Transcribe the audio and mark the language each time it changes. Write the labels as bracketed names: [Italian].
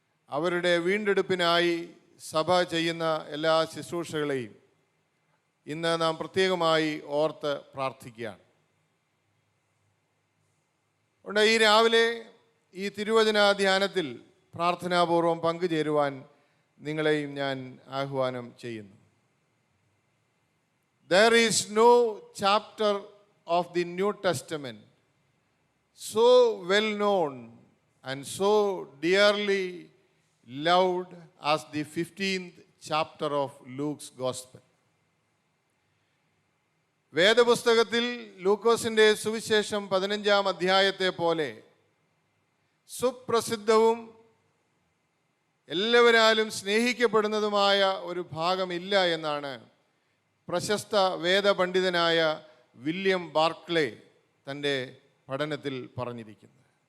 [Malayalam] അവരുടെ വീണ്ടെടുപ്പിനായി സഭ ചെയ്യുന്ന എല്ലാ ശുശ്രൂഷകളെയും ഇന്ന് നാം പ്രത്യേകമായി ഓർത്ത് പ്രാർത്ഥിക്കുകയാണ്. അതുകൊണ്ട് ഈ രാവിലെ ഈ തിരുവചന ധ്യാനത്തിൽ പ്രാർത്ഥനാപൂർവം പങ്കുചേരുവാൻ നിങ്ങളെയും ഞാൻ ആഹ്വാനം ചെയ്യുന്നു. [English] There is no chapter of the New Testament so well known and so dearly loved as the 15th chapter of Luke's Gospel. [Malayalam] വേദപുസ്തകത്തിൽ ലൂക്കോസിൻ്റെ സുവിശേഷം 15 അധ്യായത്തെ പോലെ സുപ്രസിദ്ധവും എല്ലാവരാലും സ്നേഹിക്കപ്പെടുന്നതുമായ ഒരു ഭാഗമില്ല എന്നാണ് പ്രശസ്ത വേദപണ്ഡിതനായ വില്യം ബാർക്ലേ തൻ്റെ പഠനത്തിൽ പറഞ്ഞിരിക്കുന്നത്.